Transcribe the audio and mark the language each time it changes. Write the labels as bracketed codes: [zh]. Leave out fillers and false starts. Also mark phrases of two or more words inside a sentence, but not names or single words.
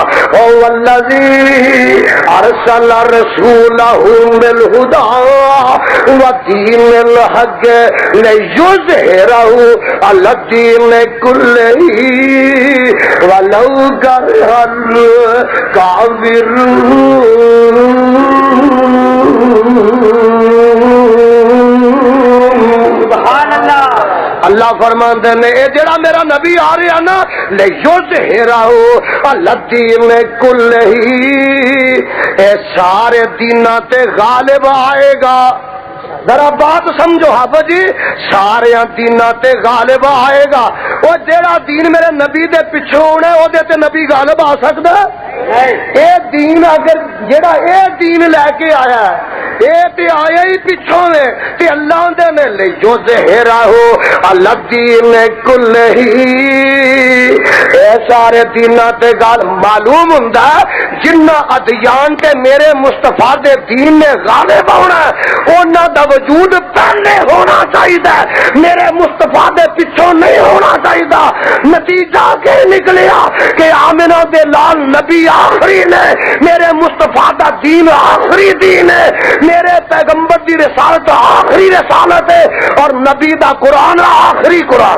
[ar] او الذی ارسل رسولہ بالہدی ودین الحق لیظہرہ علی الدین کلہ ولو کرہ الکافرون۔ سبحان اللہ۔ [pa] اللہ فرماندے نے اے جڑا میرا نبی آ رہا نا [ar] لیظہرہ علی الدین کلہ، [pa] اے سارے دیناں تے غالب آئے گا۔ [ur] ذرا بات سمجھو حافظ جی، [pa] سارے دیناں تے غالب آئے گا۔ وہ جیڑا دین میرے نبی دے پچھوں ہونا او دے تے نبی غالب آ سکدا ہے؟ اے دین اگر جیڑا اے دین لے کے آیا ہے اے تے آیا ہی پچھوں نے تے اللہ دے نے لے جو [ar] ظہرہ علی الدین کلہ، [pa] اے سارے دیناں تے غالب معلوم ہوندا ہے جنہ ادیان تے میرے مصطفیٰ دے دین نے غالب ہونا ہے انہاں دا وجود پہلے ہونا چاہیے، میرے مصطفیٰ دے پچھوں نہیں ہونا چاہیے۔ نتیجہ کے نکلیا کہ آمنہ دے لال نبی آخری نے، میرے مصطفیٰ دا دین آخری دین ہے، میرے پیغمبر دی رسالت آخری رسالت ہے، اور نبی دا قرآن آخری قرآن۔